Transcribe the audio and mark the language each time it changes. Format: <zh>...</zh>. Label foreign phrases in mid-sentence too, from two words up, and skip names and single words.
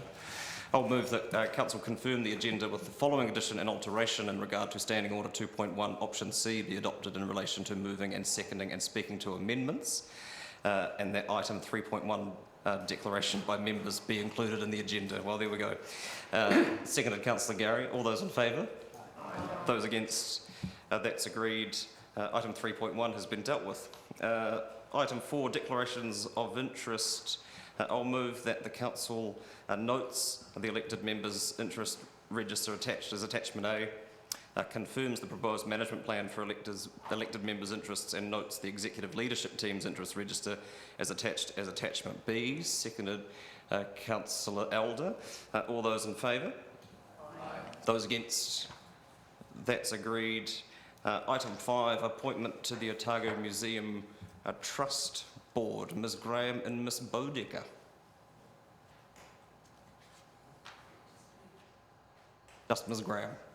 <en>I'll move that Council confirm the agenda with the following addition and alteration in regard to Standing Order 2.1 Option C be adopted in relation to moving and seconding and speaking to amendments, and that item 3.1 declaration by members be included in the agenda. Well, there we go. Seconded Councillor Gary. All those in favour? Aye. Those against? That's agreed. Item 3.1 has been dealt with. Item 4, declarations of interest. I'll move that the Council notes the elected members' interest register attached as attachment A, confirms the proposed management plan for elected members' interests and notes the executive leadership team's interest register as attached as attachment B. Seconded Councillor Elder. All those in favour? Aye. Those against? That's agreed. Item 5, appointment to the Otago Museum Trust Board, Ms Graham and Ms Bodecker. Just Ms Graham.</en>